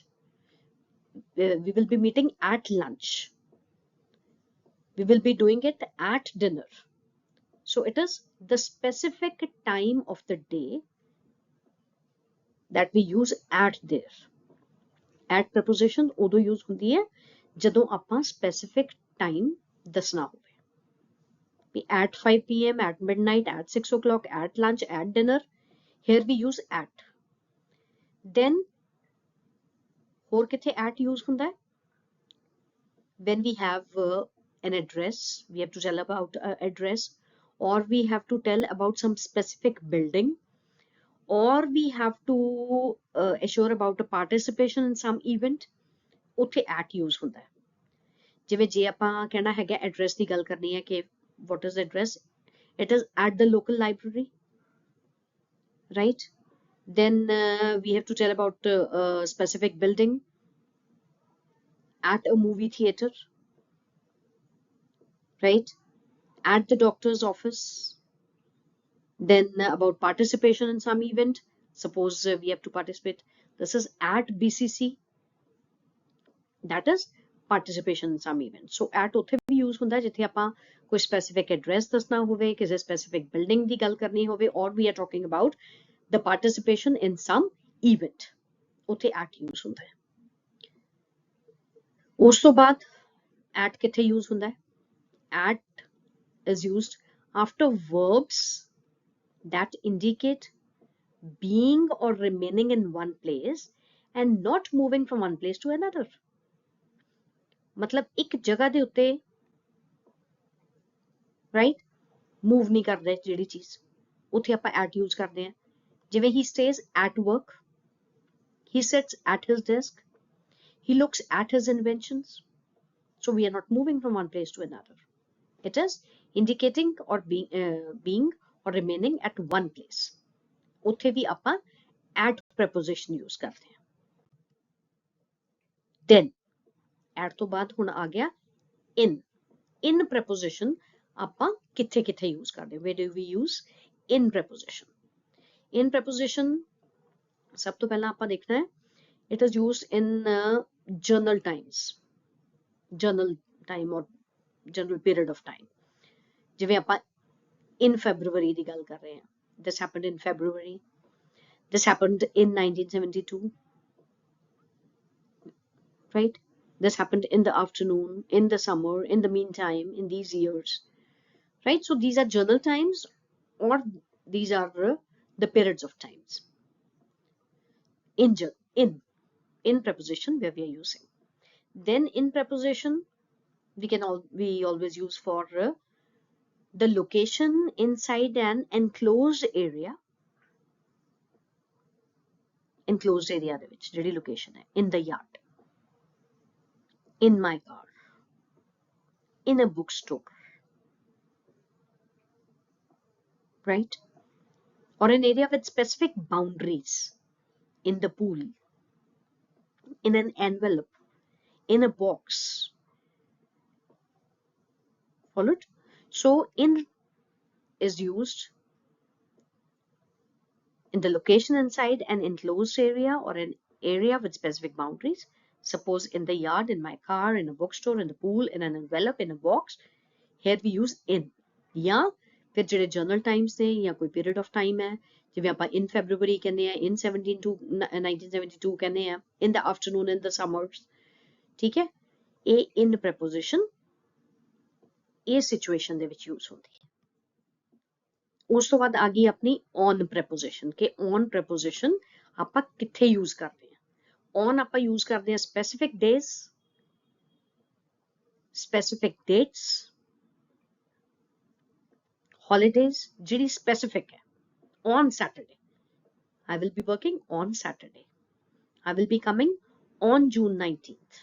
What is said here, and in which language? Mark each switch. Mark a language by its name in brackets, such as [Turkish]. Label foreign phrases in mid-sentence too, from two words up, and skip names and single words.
[English] We will be meeting at lunch. We will be doing it at dinner. So it is the specific time of the day that we use at there. At preposition [Punjabi] ਉਦੋਂ use ਹੁੰਦੀ ਹੈ ਜਦੋਂ ਆਪਾਂ [English] specific time [Punjabi] ਦੱਸਣਾ ਹੋਵੇ. [English] At 5 p.m, at midnight, at 6 o'clock, at lunch, at dinner. Here we use at. Then [Punjabi] ਹੋਰ ਕਿੱਥੇ [English] at use [Punjabi] ਹੁੰਦਾ ਹੈ? [English] When we have an address, we have to tell about address, or we have to tell about some specific building, or we have to assure about a participation in some event. [Punjabi] ਉੱਥੇ [English] at use [Punjabi] ਹੁੰਦਾ ਹੈ. ਜਿਵੇਂ ਜੇ ਆਪਾਂ ਕਹਿਣਾ ਹੈਗਾ ਐਡਰੈਸ ਦੀ ਗੱਲ ਕਰਨੀ ਹੈ ਕਿ [English] what is the address? It is at the local library, right? Then we have to tell about a specific building, at a movie theater, right? At the doctor's office. Then about participation in some event. Suppose we have to participate. This is at BCC. That is participation in some event. [Punjabi] So at ਉੱਥੇ ਵੀ use ਹੁੰਦਾ ਜਿੱਥੇ ਆਪਾਂ ਕੋਈ [English] specific address [Punjabi] ਦੱਸਣਾ ਹੋਵੇ, ਕਿਸੇ [English] specific building [Punjabi] ਦੀ ਗੱਲ ਕਰਨੀ ਹੋਵੇ, [English] or we are talking about the participation in some event. [Punjabi] ਉੱਥੇ [English] at use [Punjabi] ਹੁੰਦਾ ਹੈ. ਉਸ ਤੋਂ ਬਾਅਦ at ਕਿੱਥੇ use ਹੁੰਦਾ ਹੈ? [English] At is used after verbs that indicate being or remaining in one place and not moving from one place to another. [Punjabi] मतलब ਇੱਕ ਜਗ੍ਹਾ ਦੇ ਉੱਤੇ [English] right move [Punjabi] ਨਹੀਂ ਕਰਦੇ ਜਿਹੜੀ ਚੀਜ਼, ਉੱਥੇ ਆਪਾਂ at use ਕਰਦੇ ਹਾਂ. [English] ਜਿਵੇਂ he stays at work, he sits at his desk, he looks at his inventions. So we are not moving from one place to another. It is indicating or being or remaining at one place. [Punjabi] ਉੱਥੇ ਵੀ ਆਪਾਂ [English] at preposition use [Punjabi] ਕਰਦੇ ਹਾਂ. [English] Then at [Punjabi] ਤੋਂ ਬਾਅਦ ਹੁਣ ਆ ਗਿਆ in. [English] In preposition [Punjabi] ਆਪਾਂ ਕਿੱਥੇ ਕਿੱਥੇ use ਕਰਦੇ ਹਾਂ? [English] Where do we use in preposition? In preposition [Punjabi] ਸਭ ਤੋਂ ਪਹਿਲਾਂ ਆਪਾਂ ਦੇਖਣਾ ਹੈ [English] it is used in journal times. Journal time or general period of time. [Punjabi] ਜਿਵੇਂ ਆਪਾਂ [English] in February [Punjabi] ਦੀ ਗੱਲ ਕਰ ਰਹੇ ਹਾਂ. [English] This happened in February. This happened in 1972. Right? This happened in the afternoon, in the summer, in the meantime, in these years, right? So these are journal times, or these are the periods of times in in preposition where we are using. Then in preposition we always use for the location inside an enclosed area [Punjabi] ਦੇ ਵਿੱਚ ਜਿਹੜੀ ਲੋਕੇਸ਼ਨ ਹੈ, [English] in the yard, in my car, in a bookstore, right? Or an area with specific boundaries, in the pool, in an envelope, in a box. Followed? So in is used in the location inside an enclosed area or an area with specific boundaries. Suppose in the yard, in my car, in a bookstore, in the pool, in an envelope, in a box. Here we use in. [Punjabi] या फिर ਜਿਹੜੇ [English] journal times [Punjabi] ਨੇ ਜਾਂ ਕੋਈ [English] period of time [Punjabi] ਹੈ, ਜਿਵੇਂ ਆਪਾਂ [English] in February [Punjabi] ਕਹਿੰਦੇ ਆ, [English] in 1972 [Punjabi] ਕਹਿੰਦੇ ਆ, [English] in the afternoon, in the summers. [Punjabi] ਠੀਕ ਹੈ, ਇਹ [English] in preposition [Punjabi] ਇਹ situation ਦੇ ਵਿੱਚ use ਹੁੰਦੀ ਹੈ। ਉਸ ਤੋਂ ਬਾਅਦ ਆ ਗਈ ਆਪਣੀ [English] on preposition, [Punjabi] ਕਿ [English] on preposition [Punjabi] ਆਪਾਂ ਕਿੱਥੇ use ਕਰਦੇ ਹਾਂ। on ਆਪਾਂ use ਕਰਦੇ ਹਾਂ [English] specific days, specific dates, holidays, [Punjabi] ਜਿਹੜੀ specific ਹੈ। [English] on Saturday, I will be working on Saturday. I will be coming on June 19th.